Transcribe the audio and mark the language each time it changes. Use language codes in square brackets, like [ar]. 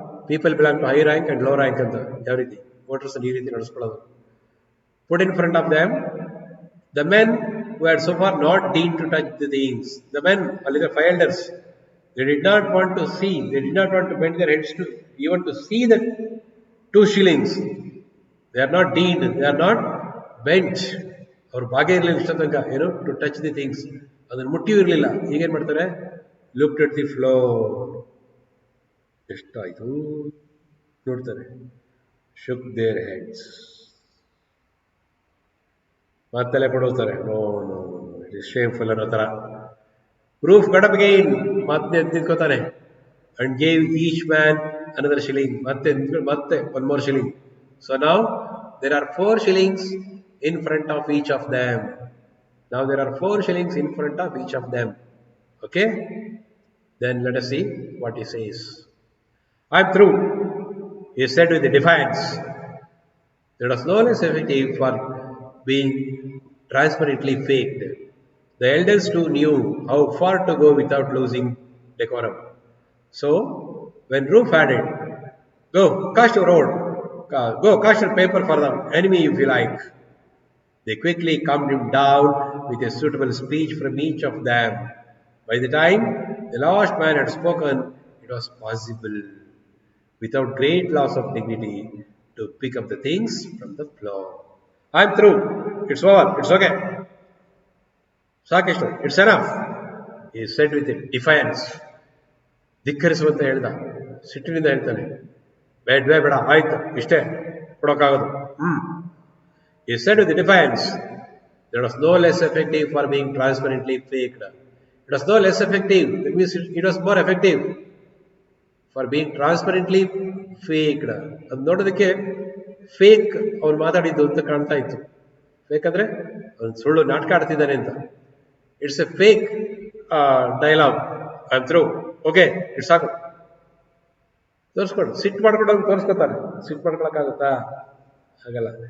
[en] people belong to high rank and low rank [kn] ಅಂತ ಯಾವ ರೀತಿ ವೋಟರ್ಸ್ ಈ ರೀತಿ ನಡೆಸ್ಕೊಳ್ಳೋದು. [en] Put in front of them the men who had so far not deigned to touch the things. The men, [kn] ಅಲ್ಲಿದ್ದ [en] 5 elders, they did not want to see, they did not want to bend their heads to even to see the 2 shillings. They are not deemed, they are not bent. [kn] ಅವ್ರ ಭಾಗ್ಯ ಇರಲಿಲ್ಲ ಇಷ್ಟ ತನಕ ಏನು [en] to touch the things, [kn] ಅದನ್ನು ಮುಟ್ಟಿಯೂ ಇರಲಿಲ್ಲ. ಈಗೇನು ಮಾಡ್ತಾರೆ, [en] looked at the floor, [kn] ಎಷ್ಟಾಯ್ತು ನೋಡ್ತಾರೆ, [en] shook their heads, [kn] ಮತ್ತೆಲೆ ಕೊಡೋತಾರೆ, [en] no no it is shameful [kn] ಅನ್ನೋ ಥರ. [en] proof got up again, [kn] ಮತ್ತೆ ನಿಂತ್ಕೋತಾನೆ. [en] And gave each man another shilling, ಮತ್ತೆ 1 more shilling. So now there are 4 shillings in front of each of them. Now there are 4 shillings in front of each of them. Okay? Then let us see what he says. I'm through, he said with a defiance that was no less effective for being transparently faked. The elders too knew how far to go without losing decorum. So when Roof added, go cast your road, go cast your paper for the enemy if you like, they quickly calmed him down with a suitable speech from each of them. By the time the last man had spoken, it was possible, without great loss of dignity, to pick up the things from the floor. I'm through, it's over, it's okay, [kn] ಸಾಕಿಷ್ಟು, [en] It's enough, he said with a defiance. [kn] ಧಿಕ್ಕರಿಸುವಂತ ಹೇಳ್ದ, ಸಿಟ್ಟಿನಿಂದ ಹೇಳ್ತಾನೆ, ಬೇಡವೇ ಬೇಡ, ಆಯ್ತು ಇಷ್ಟೇ ಕೊಡೋಕ್ಕಾಗೋದು. [en] He said with a defiance that was no less effective for being transparently faked. It was no less effective, that means it was more effective for being transparently faked. [kn] ಅದು ನೋಡೋದಕ್ಕೆ fake ಅವ್ನು ಮಾತಾಡಿದ್ದು ಅಂತ ಕಾಣ್ತಾ ಇತ್ತು. ಫೇಕ್ ಅಂದ್ರೆ ಅವ್ನು ಸುಳ್ಳು ನಾಟಕ ಆಡ್ತಿದ್ದಾನೆ ಅಂತ. [en] It's a fake dialogue. I am through, okay it's [kn] ಸಾಕು, ತೋರಿಸ್ಕೊಂಡು ಸಿಟ್ಟು ಮಾಡ್ಕೊಂಡು ಅವ್ನು ತೋರಿಸ್ಕೊತಾನೆ. ಸಿಟ್ಟು ಮಾಡ್ಕೊಳಕ್ಕಾಗುತ್ತಾ? ಆಗಲ್ಲ.